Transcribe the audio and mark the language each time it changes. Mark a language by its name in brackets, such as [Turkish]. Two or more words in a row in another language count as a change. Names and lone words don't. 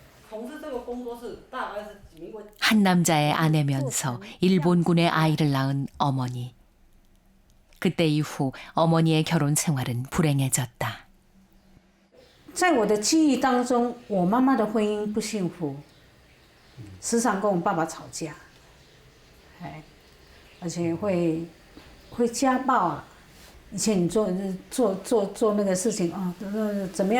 [Korean] 한 남자의 아내면서 일본군의 아이를 낳은 어머니. 그때 이후 어머니의 결혼 생활은 불행해졌다. [Chinese] 在我的记忆当中，我妈妈的婚姻不幸福，时常跟我爸爸吵架，而且会家暴啊。以前你做那个事情啊，怎么样？